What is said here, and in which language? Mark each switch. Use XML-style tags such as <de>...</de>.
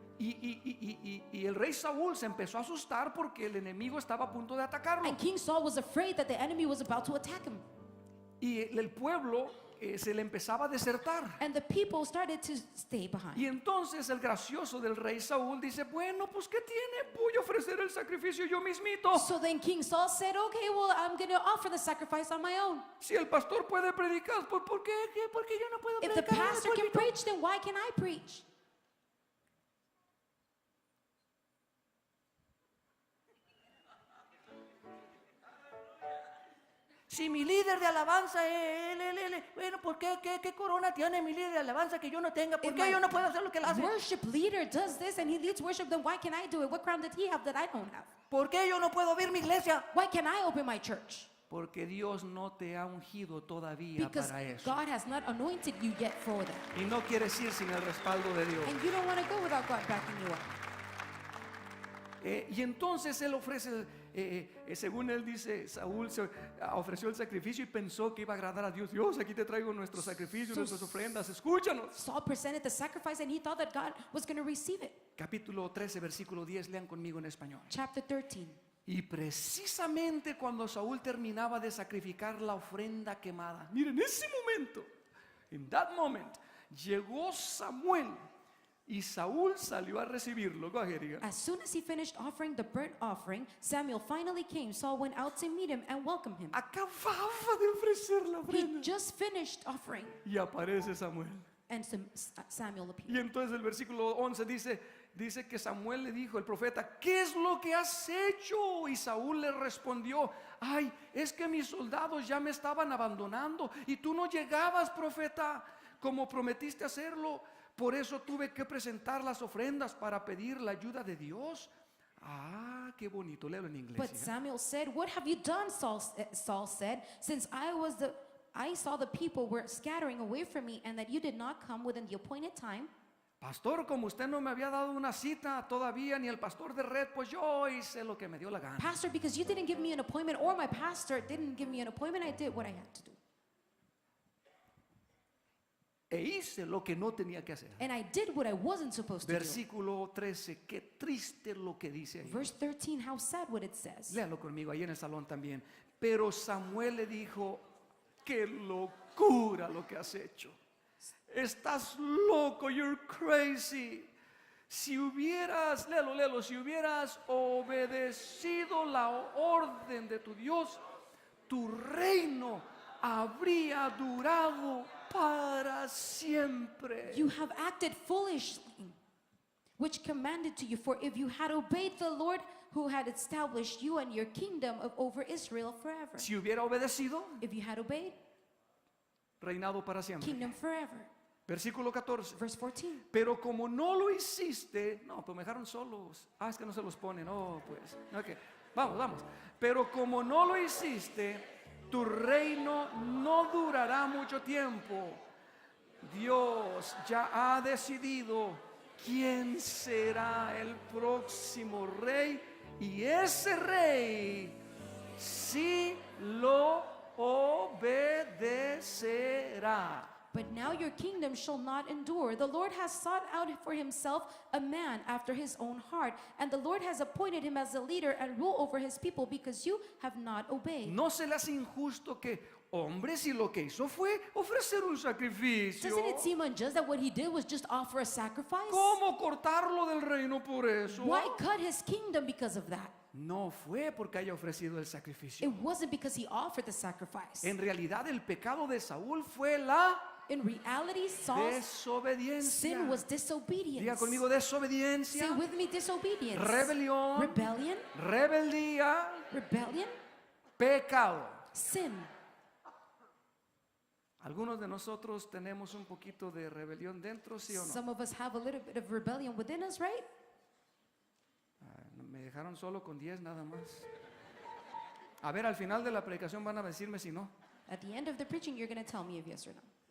<es>y el rey Saúl se empezó a asustar porque el enemigo estaba a punto de atacarlo.</es> <en>And King Saul was afraid that the enemy was about to attack him.</en> <es>Y el pueblo se le empezaba a desertar.</es> <en>And the people started to stay behind.</en> <es>Y entonces el gracioso del rey Saúl dice, bueno, pues ¿qué tiene? Voy a ofrecer el sacrificio yo mismito.</es> <en>So then King Saul said, okay, well, I'm going to offer the sacrifice on my own.</en> <es>Si el pastor puede predicar, pues ¿por qué? ¿Por qué yo no puedo</es> <en>If the</en> <es>predicar?</es> <en>pastor can preach, then why can I preach?</en> <es>Si mi líder de alabanza, bueno, ¿por qué corona tiene mi líder de alabanza que yo no tenga? ¿Por</es> <en>If</en> <es>qué</es> <en>my</en> <es>yo no puedo hacer lo que él hace?</es> <en>Worship leader does this and he leads worship, then why can I do it? What crown did he have that I don't have?</en> <es>¿Por qué yo no puedo abrir mi iglesia?</es> <en>Why can I open my church?</en> <es>Porque Dios no te ha ungido todavía</es> <en>Because</en> <es>para eso.</es> <en>God has not anointed you yet for that.</en> <es>Y no quieres ir sin el respaldo de Dios.</es> <en>And you don't want to go without God backing you up.</en> <es>Y entonces él ofrece, según él dice, Saúl ofreció el sacrificio y pensó que iba a agradar a Dios. Dios, aquí te traigo nuestros sacrificios, nuestras ofrendas, escúchanos.</es> <en>Saul presented the sacrifice and he thought that God was going to receive it.</en> <es>Capítulo 13, versículo 10, lean conmigo en español.</es> <en>Chapter 13.</en> <es>Y precisamente cuando Saúl terminaba de sacrificar la ofrenda quemada, miren, en ese momento,</es> <en>in that moment,</en> <es>llegó Samuel y Saúl salió a recibirlo.</es> <en>Go ahead,</en> <es>diga.</es> <en>As soon as he finished offering the burnt offering, Samuel finally came. Saul went out to meet him and welcome him.</en> <es>Acababa de ofrecer la</es> <en>He</en> <es>ofrenda</es> <en>just finished offering.</en> <es>y aparece Samuel.</es> <en>And Samuel appeared.</en> <es>Y entonces el versículo 11 dice que Samuel le dijo, el profeta, ¿qué es lo que has hecho? Y Saúl le respondió, ay, es que mis soldados ya me estaban abandonando y tú no llegabas, profeta, como prometiste hacerlo. Por eso tuve que presentar las ofrendas para pedir la ayuda de Dios. Ah, qué bonito, léelo en inglés.</es> <en>But</en> <es>hija.</es> <en>Samuel said, what have you done? Saul said, since I saw the people were scattering away from me and that you did not come within the appointed time.</en> <es>Pastor, como usted no me había dado una cita todavía, ni el pastor de red, pues yo hice lo que me dio la gana.</es> <en>Pastor, because you didn't give me an appointment or my pastor didn't give me an appointment, I did what I had to do.</en> <es>E hice lo que no tenía que hacer.</es> <en>And I did what I wasn't supposed to do.</en> <es>Versículo 13, qué triste lo que dice ahí.</es> <en>Verse 13, how sad what it says.</en> <es>Léalo conmigo ahí en el salón también. Pero Samuel le dijo, qué locura lo que has hecho. Estás loco,</es> <en>you're crazy.</en> <es>Si hubieras, léelo, si hubieras obedecido la orden de tu Dios, tu reino habría durado para siempre.</es> <en>You have acted foolishly, which commanded to you, for if you had obeyed the Lord who had established you and your kingdom over Israel forever.</en> <es>Si hubiera obedecido,</es> <en>If you had obeyed,</en> <es>reinado para siempre.</es> <en>kingdom forever.</en> <es>Versículo 14.</es> <en>Verse 14.</en> <es>Pero como no lo hiciste, no, pues me dejaron solos. Ah, es que no se los ponen, no, pues. Ok, vamos. Pero como no lo hiciste, tu reino no durará mucho tiempo. Dios ya ha decidido quién será el próximo rey, y ese rey sí lo obedecerá.</es> <en>But now your kingdom shall not endure. The Lord has sought out for himself a man after his own heart, and the Lord has appointed him as a leader and rule over his people because you have not obeyed.</en> <es>¿No se le hace injusto que hombre, si lo que hizo fue ofrecer un sacrificio.</es> <en>Doesn't it seem unjust that what he did was just offer a sacrifice?</en> <es>¿Cómo cortarlo del reino por eso?</es> <en>Why cut his kingdom because of that?</en> <es>No fue porque haya ofrecido el sacrificio.</es> <en>It wasn't because he offered the sacrifice.</en> <es>En realidad el pecado de Saúl fue la</es> <en>In reality, Saul's</en> <es>desobediencia.</es> <en>sin was disobedience.</en> <es>Diga conmigo, desobediencia,</es> <en>Say with me, disobedience.</en> <es>rebelión,</es> <en>Rebellion,</en> <es>rebeldía,</es> <en>rebellion,</en> <es>pecado.</es> <en>sin.</en> <es>Algunos de nosotros tenemos un poquito de rebelión dentro, ¿sí o no?</es> <en>Some of us have a little bit of rebellion within us, right?</en> <es>Me dejaron solo con 10 nada más. A ver, al final de la predicación van a decirme si no.</es> <en>At the end of the preaching, you're going to tell me if yes or no.</en>